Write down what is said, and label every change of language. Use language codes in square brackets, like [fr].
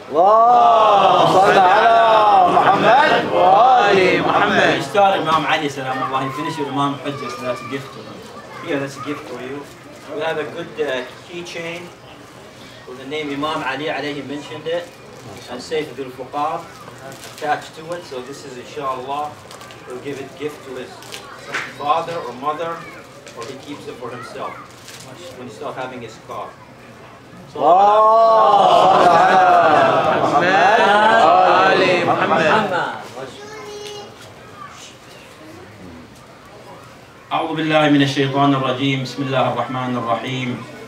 [ar] اللهم صل على محمد وآل محمد. [en] You start Imam Ali salam Allah, you finish your Imam Hujjah, so that's a gift to him. Here, that's a gift for you. We have a good keychain with the name Imam Ali alayhi mentioned it, and Sayyid Abdul Fuqar attached to it. So this is inshallah, he'll give it gift to his father or mother, or he keeps it for himself when he starts having his car. [ar] اللهم صل على محمد وآل محمد. أعوذ بالله من الشيطان الرجيم. بسم الله الرحمن الرحيم.